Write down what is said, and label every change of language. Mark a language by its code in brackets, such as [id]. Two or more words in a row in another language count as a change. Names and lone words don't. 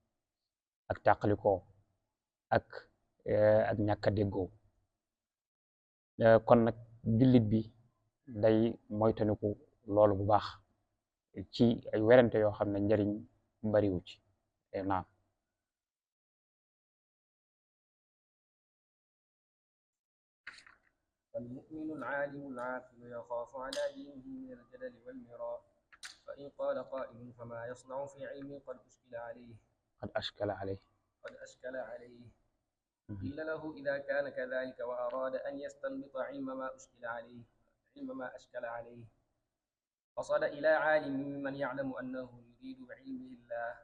[wo] ak ñàkk a déggoo kon nag jullit bi day moytaniku loolu bu baax ci ay werante yoo xam ne njariñ bariwu ci naam [ar] فالمؤمن العالم العاقل يخاف على دينه من الجدل والمراء فإن قال قائل فما يصنع في علم قد أشكل عليه قيل له إذا كان كذلك وأراد أن يستنبط علم ما أشكل عليه قصد إلى عالم ممن يعلم أنه يريد بعلمه الله